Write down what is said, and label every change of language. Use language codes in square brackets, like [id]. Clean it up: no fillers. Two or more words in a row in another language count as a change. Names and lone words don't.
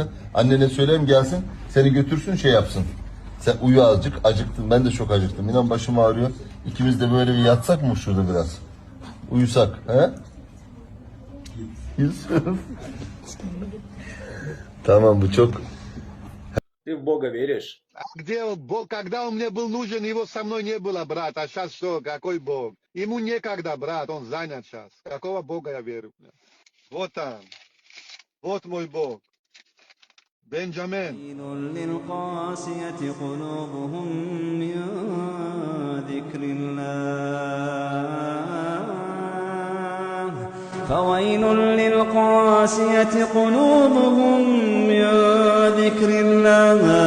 [tr] Annene söyleyelim gelsin. Seni götürsün, şey yapsın. Sen uyu azıcık. Acıktın. Ben de çok acıktım. İnan başım ağrıyor. İkimiz de böyle bir yatsak mı şurada biraz? Uyusak. He? Yusuf. Tamam, bu çok... [ru] Ты в Бога веришь? Где Бог? Когда он мне был нужен, его со мной не было, брат. А сейчас что? Какой Бог? Ему некогда, брат, он занят сейчас. Какого Бога я верю? Вот он. Вот мой Бог. Бенджамин. [ar] للقاسية قلوبهم من ذكر الله فويل للقاسية قلوبهم من ذكر الله